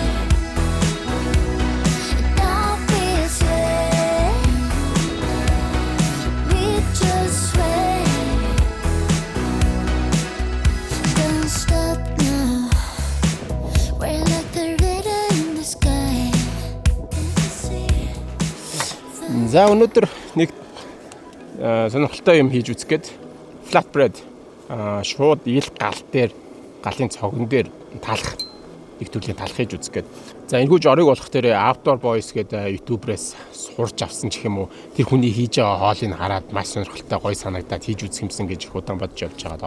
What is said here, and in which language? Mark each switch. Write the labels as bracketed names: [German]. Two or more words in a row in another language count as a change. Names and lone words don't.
[English] And now we sway. We just sway. Don't stop now. We're like the riddle in the sky. [Mongolian] За өнөөдөр нэг сонирхолтой юм хийж үзгээд flatbread шууд ил гал дээр галын цогон дээр талах нэг төрлийн талах хийж үзгээд. За энэхүү жорыг болох дээр Outdoor Boys гэдэг YouTube-ээс сурч авсан ч юм уу тэр хүний хийж байгаа хоолыг хараад маш сонирхолтой гоё санагдаад хийж үзэх юмсан гэж их удаан бодож явж байгаа.